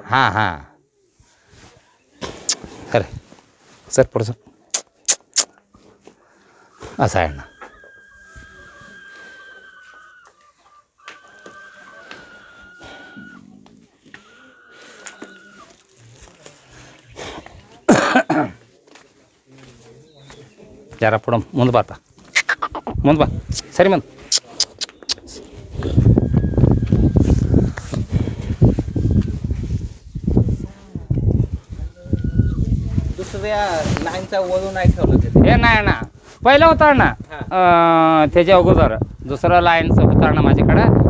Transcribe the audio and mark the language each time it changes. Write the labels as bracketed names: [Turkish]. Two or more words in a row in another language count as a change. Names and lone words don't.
[Marathi] हां हां खरं सर पुढचं असं आहे ना. जरा पुढं [Kannada] ಮುಂದೆ ಬಾತ ಮುಂದೆ ಬಾ ಸರಿ ಮುಂದೆ. [Marathi] दुसऱ्या लाईनचा वळू नाही ठेवलं तिथे. हे नाही ना, पहिलं होतं ना त्याच्या अगोदर दुसरं लाईनचं होतं ना माझ्याकडं.